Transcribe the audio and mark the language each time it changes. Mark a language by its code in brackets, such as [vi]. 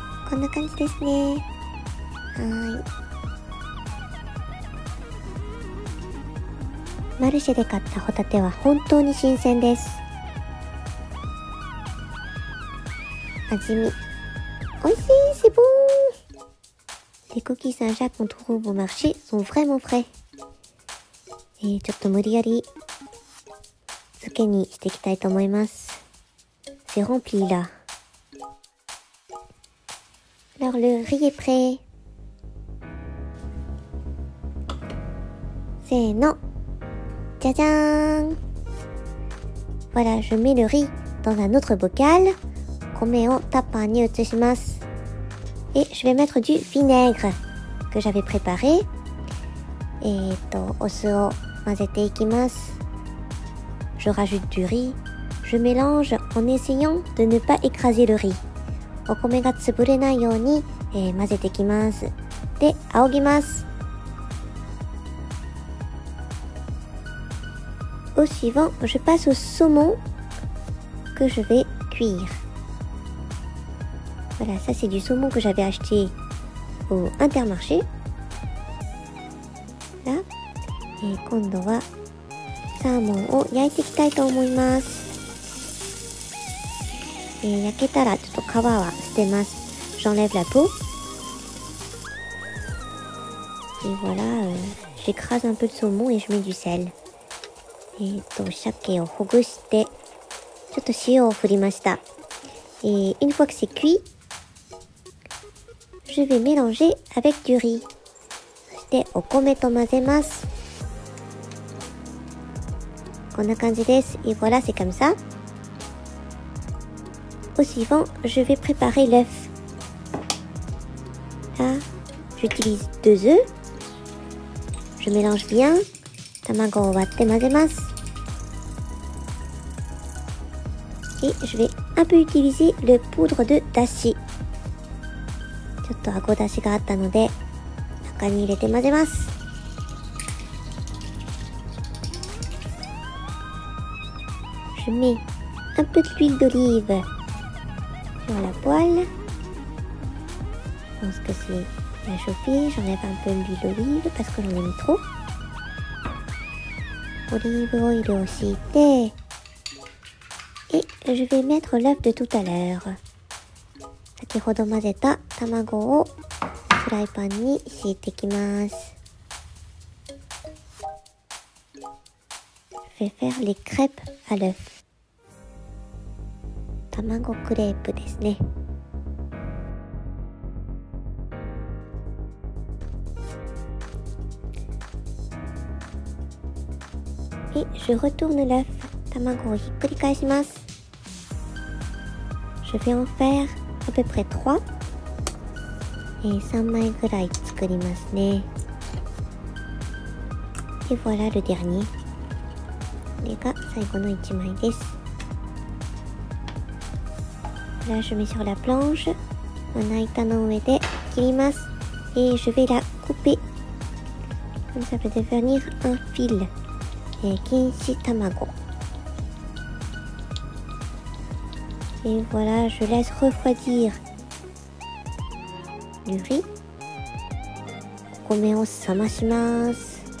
[ja] こんな感じですね。はい。マルシェで買ったホタテは本当に新鮮です。味見。おいしい、 [fr] c'est bon! Les coquilles Saint-Jacques qu'on trouve au marché sont vraiment frais. [ja] ちょっと無理やり漬けにしていきたいと思います。 [fr] C'est rempli là. Alors le riz est prêt. [ja] せーの。じゃじゃーん。 [fr] Voilà, je mets le riz dans un autre bocal. [ja] 米をタッパーに移します。 [fr] Et je vais mettre du vinaigre que j'avais préparé. [ja] お酢を混ぜていきます。 [fr] Je rajoute du riz. Je mélange en essayant de ne pas écraser le riz. [ja] お米が潰れないように、混ぜていきます。で、仰ぎます。 [fr] Au suivant, je passe au saumon que je vais cuire. Voilà, ça c'est du saumon que j'avais acheté au Intermarché. Là. [ja] Et 今度はサーモンを焼いていきたいと思います。焼けたらちょっと皮は捨てます。 [fr] J'enlève la peau. Et voilà, j'écrase un peu de saumon et je mets du sel. [ja] 鮭をほぐして、ちょっと塩を振りました。 [fr] une fois que c'est cuit, je vais mélanger avec du riz. [ja] そしてお米と混ぜます。こんな感じです。 [fr] Et voilà, c'est comme ça. Au suivant, je vais préparer l'œuf. Là, j'utilise 2 œufs. Je mélange bien. [ja] 卵を割って混ぜます。 [fr] Et je vais un peu utiliser le poudre de dashi. [ja] ちょっとあごだしがあったので中に入れて混ぜます。 [fr] Je mets un peu d'huile d'olive sur la poêle. Je pense que c'est bien chauffé. J'enlève un peu l'huile d'olive parce que j'en ai mis trop. [ja] オリーブオイルを敷いて、 [fr] et je vais mettre l'œuf de tout à l'heure. [ja] 先ほど混ぜた卵をフライパンに敷いていきます。 [fr] Je vais faire les crêpes à l'œuf. [ja] 卵クレープですね。 [fr] Et je retourne l'œuf. [ja] 卵をひっくり返します。 [fr] Je vais en faire à peu près 3. [ja] 3枚ぐらい作りますね。 [fr] Et voilà le dernier. [ja] これが最後の1枚です。 [fr] Là, je mets sur la planche. [ja] まな板の上で切ります。 [fr] Et je vais la couper. Comme ça peut devenir un fil. [ja] 錦糸卵。 [fr] Et voilà, je laisse refroidir le riz. [ja] お米を冷まします。